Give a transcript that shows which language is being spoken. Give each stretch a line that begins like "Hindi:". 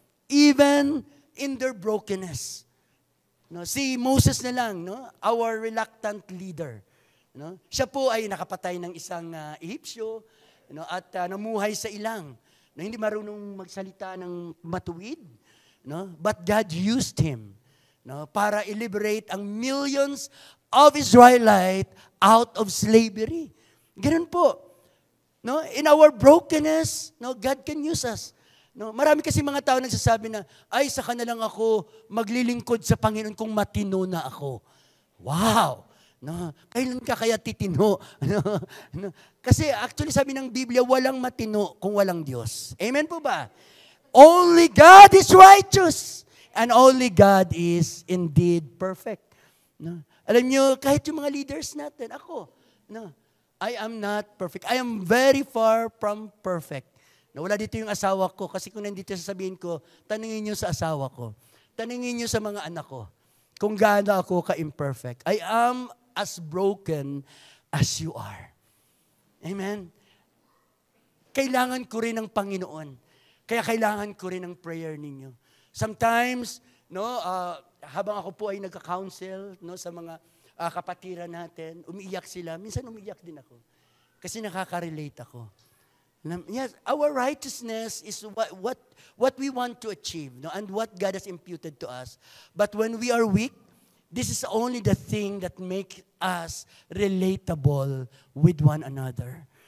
English: Even in their brokenness.
Filipino: Si Moses na lang,
English: our reluctant leader.
Filipino: Siya po ay nakapatay ng isang Ehipsyo at namuhay sa ilang na hindi marunong magsalita ng matuwid.
English: But God used him
Filipino: para i-liberate ang millions
English: of Israelite out of slavery.
Filipino: Ganun po.
English: No? In our brokenness, no, God can use us. No?
Filipino: Marami kasi mga tao nagsasabi na, ay, saka na lang ako maglilingkod sa Panginoon kung matino na ako. Wow! No, kailan ka kaya titino? No. Kasi actually sabi ng Biblia, walang matino kung walang Diyos. Amen po ba?
English: Only God is righteous. And only God is indeed perfect. No.
Filipino: Alam nyo, kahit yung mga leaders natin, ako, no,
English: I am not perfect. I am very far from perfect.
Filipino: No, wala dito yung asawa ko. Kasi kung nandito sasabihin ko, tanungin nyo sa asawa ko. Tanungin nyo sa mga anak ko. Kung gaano ako ka-imperfect.
English: I am as broken as you are. Amen?
Filipino: Kailangan ko rin ng Panginoon. Kaya kailangan ko rin ng prayer ninyo. Sometimes, no, habang ako po ay nagka-counsel, no, sa mga kapatiran natin, umiiyak sila. Minsan umiiyak din ako. Kasi nakaka-relate ako.
English: Yes, our righteousness is what we want to achieve, no, and what God has imputed to us. But when we are weak, this is only the thing that makes us relatable with one another.